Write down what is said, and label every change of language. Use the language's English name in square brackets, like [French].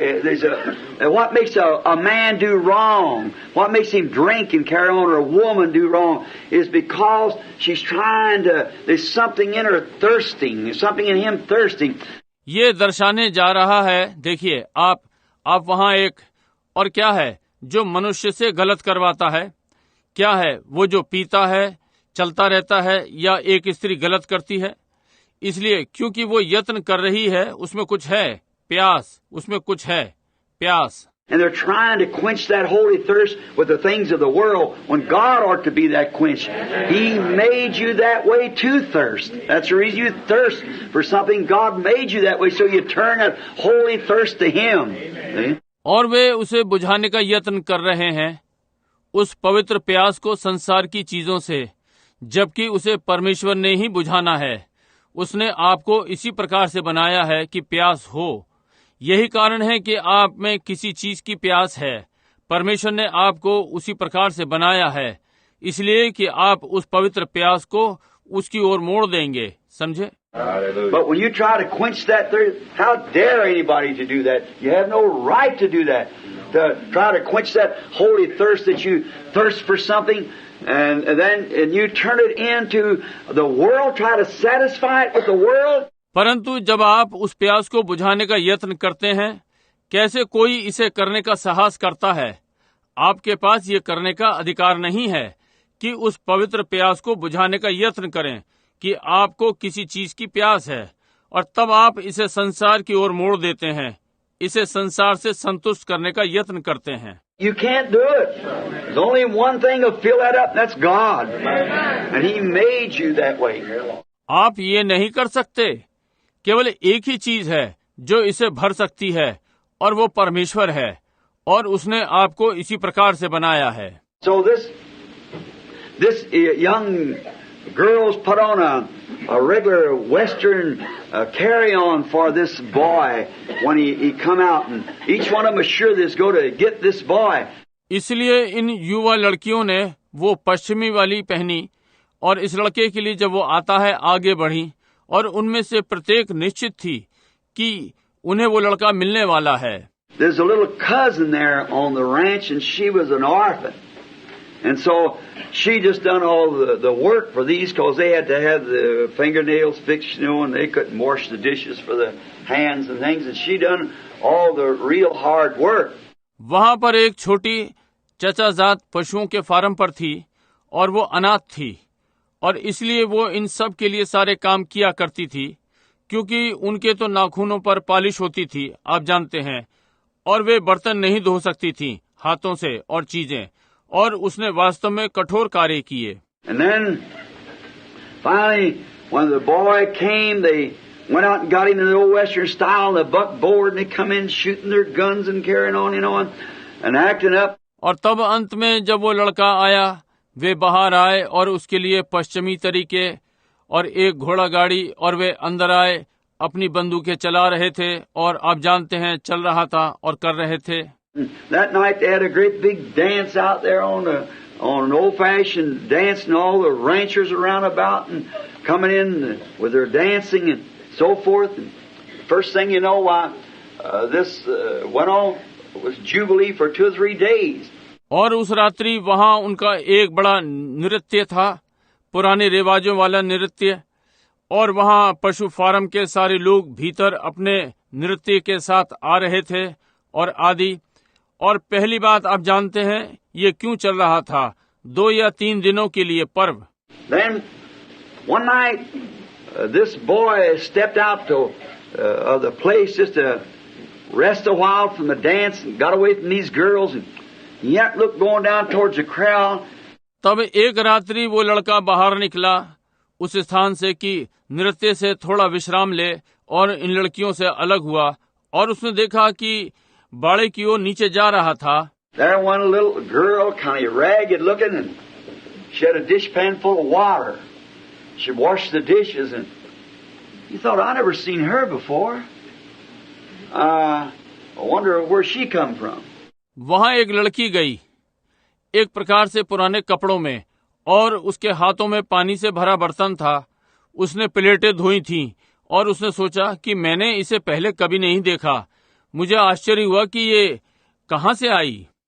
[English] What makes a man do wrong, what makes him drink and carry on, or a woman do wrong, is because she's trying to. There's something in her thirsting. There's something in him thirsting. [Hindi] ये दर्शाने जा रहा है। देखिए, आप वहाँ एक और क्या है जो मनुष्य से गलत करवाता है? क्या है वो जो पीता है, चलता रहता है, या एक स्त्री गलत करती है? इसलिए क्योंकि वो यत्न कर रही है, उसमें कुछ है, प्यास, उसमें कुछ है, प्यास। [English] And they're trying to quench that holy thirst with the things of the world when God ought to be that quench. He made you that way to thirst. That's the reason you thirst for something. God made you that way, so you turn that holy thirst to Him. See? [Hindi] और वे उसे बुझाने का यत्न कर रहे हैं, उस पवित्र प्यास को संसार की चीजों से, जबकि उसे परमेश्वर ने ही बुझाना है। उसने आपको इसी प्रकार से बनाया है कि प्यास हो। यही कारण है कि आप में किसी चीज की प्यास है। परमेश्वर ने आपको उसी प्रकार से बनाया है, इसलिए कि आप उस पवित्र प्यास को उसकी ओर मोड़ देंगे। समझे? [English] But when you try to quench that thirst, how dare anybody to do that? You have no right to do that. To try to quench that holy thirst that you thirst for something, and you turn it into the world, try to satisfy it with the world. [Hindi] परंतु जब आप उस प्यास को बुझाने का यत्न करते हैं, कैसे कोई इसे करने का साहस करता है? आपके पास ये करने का अधिकार नहीं है कि उस पवित्र प्यास को बुझाने का यत्न करें कि आपको किसी चीज की प्यास है, और तब आप इसे संसार की ओर मोड़ देते हैं, इसे संसार से संतुष्ट करने का यत्न करते हैं। [English] You can't do it. There's only one thing to fill that up, that's God. And He made you that way. [Hindi] आप ये नहीं कर सकते। केवल एक ही चीज है जो इसे भर सकती है, और वो परमेश्वर है, और उसने आपको इसी प्रकार से बनाया है। [English] So this young girls put on a regular Western carry-on for this boy when he come out, and each one of them is sure this go to get this boy. [Hindi] इसलिए इन युवा लड़कियों ने वो पश्चिमी वाली पहनी, और इस लड़के के लिए जब वो आता है आगे बढ़ी, और उनमें से प्रत्येक निश्चित थी कि उन्हें वो लड़का मिलने वाला है। [English] There's a little cousin there on the ranch, and she was an orphan, and so she just done all the work for these, because they had to have the fingernails fixed, you know, and they couldn't wash the dishes for the hands and things, and she done all the real hard work. [Hindi] वहां पर एक छोटी चचाजात पशुओं के farm पर थी, और वो अनाथ थी, और इसलिए वो इन सब के लिए सारे काम किया करती थी, क्योंकि उनके तो नाखूनों पर पालिश होती थी, आप जानते हैं, और वे बर्तन नहीं धो सकती थी हाथों से और चीजें, और उसने वास्तव में कठोर कार्य किए। [English] And then finally when the boy came, they went out and got him in the old Western style on the buckboard, and they come in shooting their guns and carrying on, you know, and acting up. [Hindi] और तब अंत में जब वो लड़का आया, वे बाहर आए और उसके लिए पश्चिमी तरीके और एक घोड़ा गाड़ी, और वे अंदर आए, अपनी बंदूकें चला रहे थे, और आप जानते हैं चल रहा था और कर रहे थे। [English] That night they had a great big dance out there on an old-fashioned dance, and all the ranchers around about and coming in with their dancing and so forth. And first thing you know, this went on. It was Jubilee for 2 or 3 days. [Hindi] और उस रात्रि वहां उनका एक बड़ा नृत्य था, पुराने रिवाजों वाला नृत्य, और वहां पशु फार्म के सारे लोग भीतर अपने नृत्य के साथ आ रहे थे और आदि। और पहली बात आप जानते हैं ये क्यों चल रहा था, 2 या 3 दिनों के लिए पर्व। [English] Then one night this boy stepped out to the place just to rest a while from the dance, and got away from these girls, and he had looked going down towards the crowd. [Hindi] तब एक रात्रि वो लड़का बाहर निकला उस स्थान से कि नृत्य से थोड़ा विश्राम ले, और इन लड़कियों से अलग हुआ, और उसने देखा कि बाड़े की ओर नीचे जा रहा था। [English] There went a little girl, kind of ragged looking, and she had a dishpan full of water. She washed the dishes, and he thought, I never seen her before. I wonder where she come from. [Hindi] वहां एक लड़की गई, एक प्रकार से पुराने कपड़ों में, और उसके हाथों में पानी से भरा बर्तन था। उसने प्लेटें धोई थीं, और उसने सोचा कि मैंने इसे पहले कभी नहीं देखा। मुझे आश्चर्य हुआ कि ये कहां से आई।